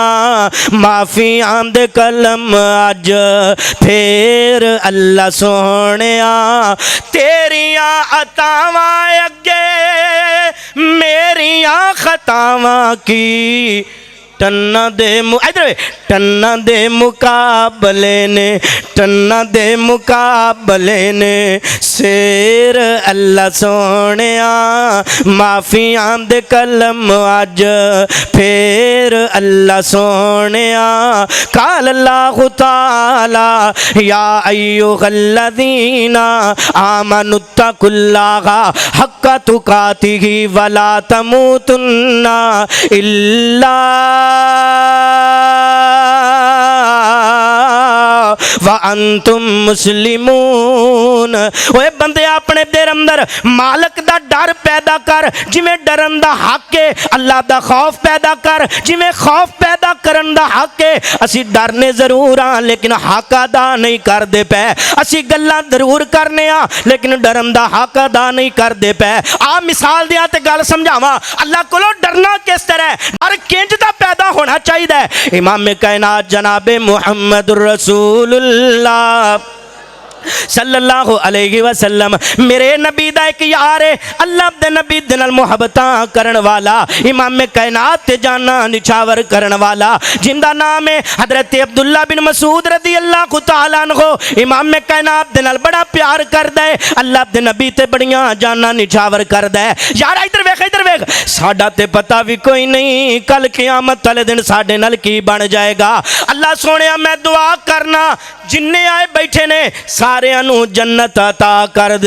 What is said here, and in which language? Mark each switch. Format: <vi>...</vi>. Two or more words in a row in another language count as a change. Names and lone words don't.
<pa>ਮਾਫ਼ੀ ਆਂਦੇ ਕਲਮ ਅੱਜ ਫਿਰ ਅੱਲ੍ਹਾ ਸੋਹਣਿਆ, ਤੇਰੀਆਂ ਅਤਾਵਾਂ ਅੱਗੇ ਮੇਰੀਆਂ ਖ਼ਤਾਵਾਂ ਕੀ, ਟੰਨਾਂ ਦੇ ਇਧਰ ਟੰਨਾਂ ਦੇ ਮੁਕਾਬਲੇ ਨੇ, ਟੰਨਾਂ ਦੇ ਮੁਕਾਬਲੇ ਨੇ ਸ਼ੇਰ ਅੱਲ੍ਹਾ ਸੋਹਣਿਆ। ਮਾਫ਼ੀਆਂ ਦੇ ਕਲਮ ਅੱਜ ਫਿਰ ਅੱਲ੍ਹਾ ਸੋਹਣਿਆ।</pa> <ar>قال الله تعالى يا أيها الذين آمنوا اتقوا الله حق تقاته ولا تموتن إلا وأنتم مسلمون.</ar> <pa>ਓਏ ਬੰਦੇ ਆਪਣੇ ਦਿਲ ਅੰਦਰ ਮਾਲਕ ਦਾ ਡਰ ਪੈਦਾ ਕਰ, ਜਿਵੇਂ ਡਰਨ ਦਾ ਹੱਕ ਹੈ ਅੱਲ੍ਹਾ ਦਾ ਖ਼ੌਫ਼ ਪੈਦਾ ਕਰ, ਜਿਵੇਂ ਖ਼ੌਫ਼ ਪੈਦਾ ਕਰਨ ਦਾ ਹੱਕ ਹੈ। ਅਸੀਂ ਡਰਨੇ ਜ਼ਰੂਰ ਹਾਂ ਲੇਕਿਨ ਹੱਕ ਅਦਾ ਨਹੀਂ ਕਰਦੇ ਪਏ, ਅਸੀਂ ਗੱਲਾਂ ਜ਼ਰੂਰ ਕਰਨੇ ਆਂ ਲੇਕਿਨ ਡਰਨ ਦਾ ਹੱਕ ਅਦਾ ਨਹੀਂ ਕਰਦੇ ਪਏ। ਆ ਮਿਸਾਲ ਦਿਆਂ ਤੇ ਗੱਲ ਸਮਝਾਵਾਂ, ਅੱਲ੍ਹਾ ਕੋਲੋਂ ਡਰਨਾ ਕਿਸ ਤਰ੍ਹਾਂ, ਡਰ ਕਿੰਜ ਦਾ ਪੈਦਾ ਹੋਣਾ ਚਾਹੀਦਾ। ਇਮਾਮ ਕਾਇਨਾਤ ਜਨਾਬੇ</pa> <ar>محمد رسول الله صلى الله عليه وسلم</ar> <pa>ਮੇਰੇ ਨਬੀ ਦਾ ਇੱਕ ਯਾਰ ਹੈ, ਅੱਲ੍ਹਾ ਦੇ ਨਬੀ ਦੇ ਨਾਲ ਮੁਹੱਬਤਾਂ ਕਰਨ ਵਾਲਾ, ਇਮਾਮ ਕਾਇਨਾਤ ਤੇ ਜਾਨਾਂ ਨਿਛਾਵਰ ਕਰਨ ਵਾਲਾ, ਜਿੰਦਾ ਨਾਮ ਹੈ ਹਜ਼ਰਤ ਅਬਦੁੱਲਾ ਬਿਨ ਮਸੂਦ</pa> <ar>رضي الله تعالى عنه.</ar> <pa>ਇਮਾਮ ਕਾਇਨਾਤ ਦੇ ਨਾਲ ਬੜਾ ਪਿਆਰ ਕਰਦਾ ਹੈ, ਅੱਲ੍ਹਾ ਦੇ ਨਬੀ ਤੇ ਬੜੀਆਂ ਜਾਨਾਂ ਨਿਛਾਵਰ ਕਰਦਾ ਹੈ। ਯਾਰ ਇਧਰ ਵੇਖ ਸਾਡਾ ਤੇ ਪਤਾ ਭੀ ਕੋਈ ਨਹੀਂ ਕੱਲ੍ਹ ਕ਼ਿਆਮਤ ਵਾਲੇ ਦਿਨ ਸਾਡੇ ਨਾਲ ਕੀ ਬਣ ਜਾਏਗਾ। ਅੱਲ੍ਹਾ ਸੋਹਣਿਆ ਮੈਂ ਦੁਆ ਕਰਨਾ ਜਿੰਨੇ ਆਏ ਬੈਠੇ ਨੇ ਸਾਰਿਆਂ ਨੂੰ ਜੰਨਤ ਅਤਾ ਕਰ ਦੇ।</pa>